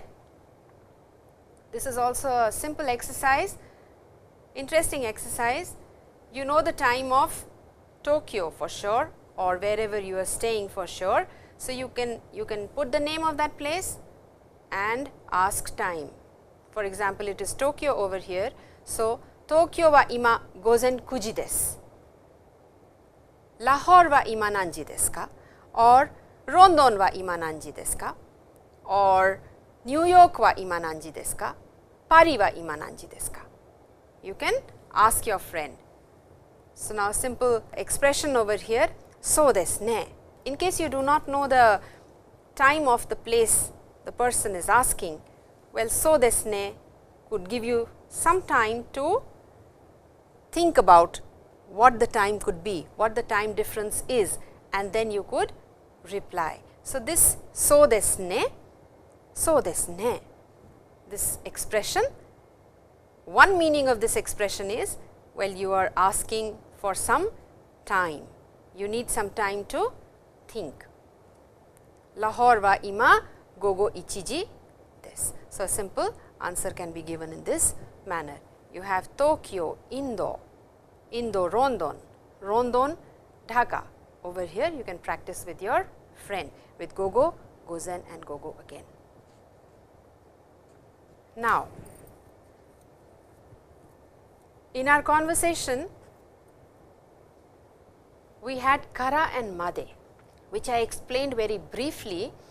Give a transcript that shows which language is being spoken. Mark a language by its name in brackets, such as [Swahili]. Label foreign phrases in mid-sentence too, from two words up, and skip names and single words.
[English] This is also a simple exercise, interesting exercise. You know the time of Tokyo for sure, or wherever you are staying for sure. So, you can put the name of that place and ask time. For example, it is Tokyo over here. [Japanese] So, Tokyoは今午前9時です。Lahoreは今何時ですか? Or London wa ima nanji desu ka? Or New York wa ima nanji desu ka? Parisは今何時ですか? [English] You can ask your friend. So, now simple expression over here, [Japanese] そうですね. [English] In case you do not know the time of the place the person is asking, well, [Japanese] そうですね [English] could give you some time to think about what the time could be, what the time difference is, and then you could reply. So, this [Japanese] そうですね, [English] this expression, one meaning of this expression is, well, you are asking for some time, you need some time to think. [Japanese] Lahoreは今午後1時です. [English] So, a simple answer can be given in this manner. You have Tokyo, Indo, London, Dhaka. Over here you can practice with your friend with gogo, gozen and gogo again. Now, in our conversation, we had kara and made, which I explained very briefly.